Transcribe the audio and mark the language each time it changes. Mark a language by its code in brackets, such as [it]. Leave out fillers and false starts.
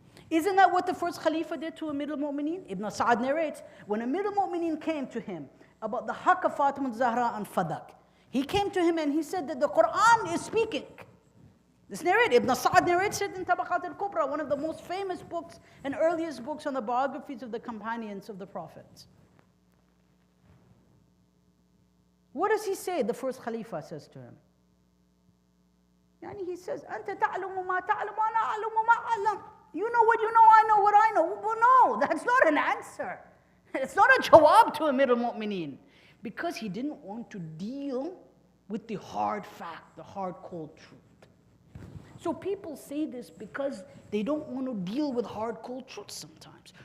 [en] Isn't that what the first Khalifa did to Amir al-Mu'mineen? Ibn Sa'ad narrates, when Amir al-Mu'mineen came to him about the haqq of Fatima al-Zahra and Fadak, he came to him and he said that the Quran is speaking. This narrated, Ibn Sa'ad narrates it in Tabaqat al-Kubra, one of the most famous books and earliest books on the biographies of the companions of the Prophets. What does he say? The first Khalifa says to him. He says, [ar] أنت تعلم ما تعلم وأنا أعلم ما أعلم. [en] You know what you know, I know what I know. Well, no, that's not an answer. It's not a jawab to Amir al-Mu'mineen. Because he didn't want to deal with the hard fact, the hard, cold truth. So people say this because they don't want to deal with hard, cold truth sometimes.